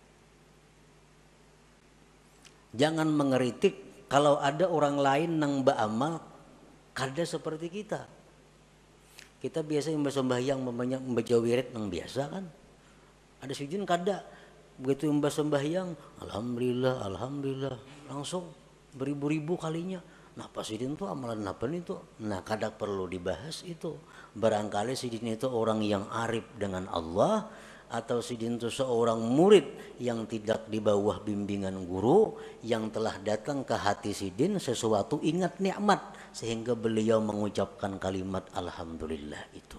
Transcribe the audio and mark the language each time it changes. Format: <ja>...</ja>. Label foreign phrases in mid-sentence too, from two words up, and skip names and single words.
<bjn>Jangan mengeritik kalau ada orang lain yang beramal kada seperti kita. Kita biasa yang bersembahyang membaca wirid yang biasa kan. Ada Sidin kada. Begitu yang bersembahyang, alhamdulillah, alhamdulillah, langsung beribu-ribu kalinya. Nah, Pak Sidin tuh amalan apa nih tuh? Nah, kada perlu dibahas itu.</bjn> <id>Barangkali Sidin itu orang yang arif dengan Allah, atau Sidin itu seorang murid yang tidak di bawah bimbingan guru, yang telah datang ke hati Sidin sesuatu ingat nikmat sehingga beliau mengucapkan kalimat alhamdulillah itu.</id>